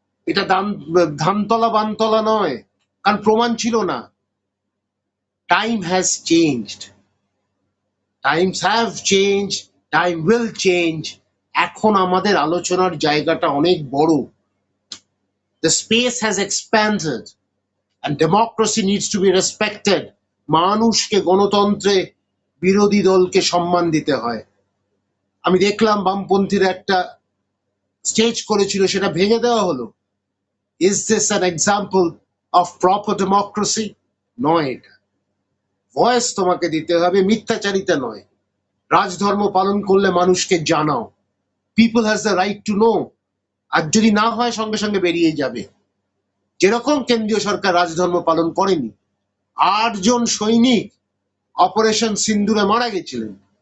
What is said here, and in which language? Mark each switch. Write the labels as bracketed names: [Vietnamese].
[Bangla] এটা ধানতলা বানতলা নয়, কারণ প্রমাণ ছিল না। [English] Time has changed, times have change, time will change. [Bangla] এখন আমাদের আলোচনার জায়গাটা অনেক বড়। [English] The space has expanded and democracy needs to be respected. [Bangla] মানুষকে, গণতন্ত্রে বিরোধী দলকে সম্মান দিতে হয়। আমি দেখলাম বামপন্থীরা একটা স্টেজ করেছিল, সেটা ভেঙে দেওয়া হলো। [English] Is this an example of proper democracy? [Bangla] নয়। এটা ভয়েস তোমাকে দিতে হবে, মিথ্যাচারিতা নয়। রাজধর্ম পালন করলে মানুষকে জানাও, [English] People has the right to know. [Bangla] আর যদি না হয় সঙ্গে সঙ্গে বেরিয়ে যাবে। যেরকম কেন্দ্রীয় সরকার রাজধর্ম পালন করেনি। 8 জন সৈনিক অপারেশন সিন্দুরে মারা গেছিলেন।